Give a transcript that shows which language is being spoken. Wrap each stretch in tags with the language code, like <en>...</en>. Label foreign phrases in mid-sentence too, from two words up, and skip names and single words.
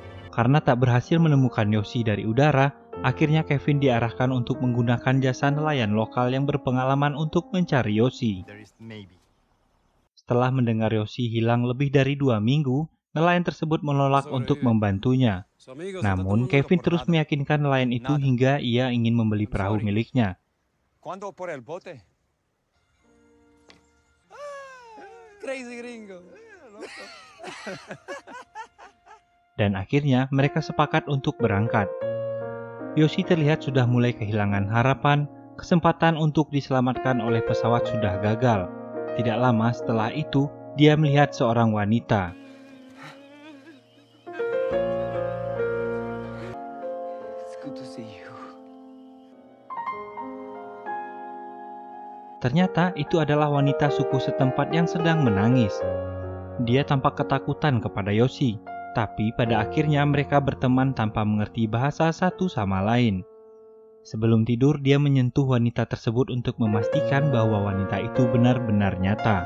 <id>Karena tak berhasil menemukan Yoshi dari udara, akhirnya Kevin diarahkan untuk menggunakan jasa nelayan lokal yang berpengalaman untuk mencari Yoshi. Setelah mendengar Yoshi hilang lebih dari 2 minggu, nelayan tersebut menolak untuk membantunya. Namun, Kevin terus meyakinkan nelayan itu hingga ia ingin membeli perahu miliknya.</id> <es>¿Cuánto por el bote?</es> <en>Crazy gringo.</en> <id>Dan akhirnya mereka sepakat untuk berangkat. Yoshi terlihat sudah mulai kehilangan harapan, kesempatan untuk diselamatkan oleh pesawat sudah gagal. Tidak lama setelah itu, dia melihat seorang wanita.</id> <en>It's good to see you.</en> <id>Ternyata itu adalah wanita suku setempat yang sedang menangis. Dia tampak ketakutan kepada Yoshi, tapi pada akhirnya mereka berteman tanpa mengerti bahasa satu sama lain. Sebelum tidur, dia menyentuh wanita tersebut untuk memastikan bahwa wanita itu benar-benar nyata.</id>